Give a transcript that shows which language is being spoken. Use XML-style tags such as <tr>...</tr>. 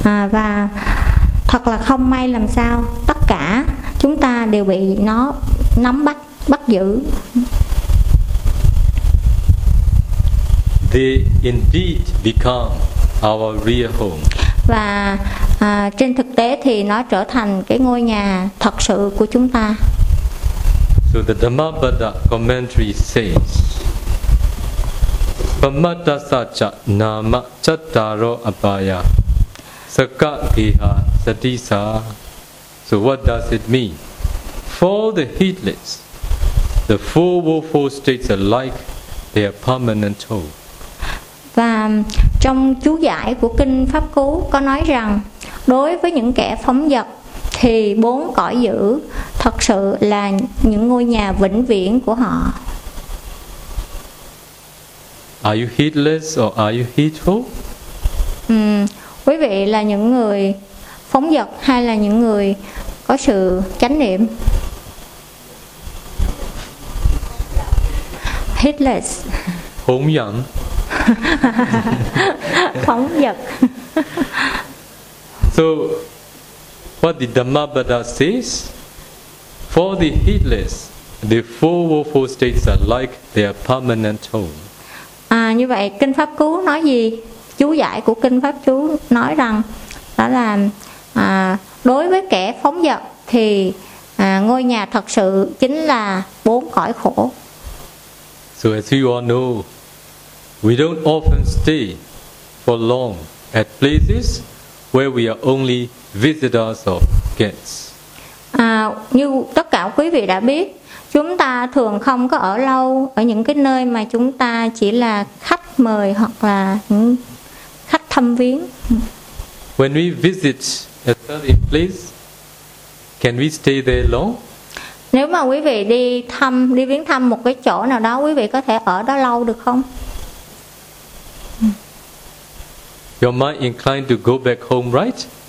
<vi>Và thật là không may làm sao tất cả chúng ta đều bị nó nắm bắt, bắt giữ.</vi> <en>They indeed become our real home.</en> <vi>Và trên thực tế thì nó trở thành cái ngôi nhà thật sự của chúng ta.</vi> <en>So the Dhammapada commentary says,</en> <pi>Pamata sacca nama cattaro abhaya Sakatiha Satisa.</pi> <en>So what does it mean? For the heedless, the four woeful states are like their permanent home.</en> <vi>Và trong chú giải của kinh Pháp Cú có nói rằng đối với những kẻ phóng dật thì bốn cõi dữ thật sự là những ngôi nhà vĩnh viễn của họ.</vi> <en>Are you heedless or are you heedful?</en> <vi>Quý vị là những người phóng dật hay là những người có sự chánh niệm?</vi> <en>Heedless.</en> <vi>Phóng dật. Phóng dật.</vi> <en>So, what the Dhammapada says, for the heedless, the four woeful states are like their permanent home.</en> <vi>À, như vậy kinh Pháp Cú nói gì? Chú giải của kinh Pháp Chú nói rằng đó là đối với kẻ phóng dật thì ngôi nhà thật sự chính là bốn cõi khổ.</vi> <en>So as you all know, we don't often stay for long at places where we are only visitors or guests.</en> <vi>Như tất cả quý vị đã biết, chúng ta thường không có ở lâu ở những cái nơi mà chúng ta chỉ là khách mời hoặc là khách thăm viếng.</vi> <en>When we visit a certain place, can we stay there long?</en> <vi>Nếu mà quý vị đi viếng thăm một cái chỗ nào đó, quý vị có thể ở đó lâu được không?</vi> <en>Your mind inclined to go back home, right?</en>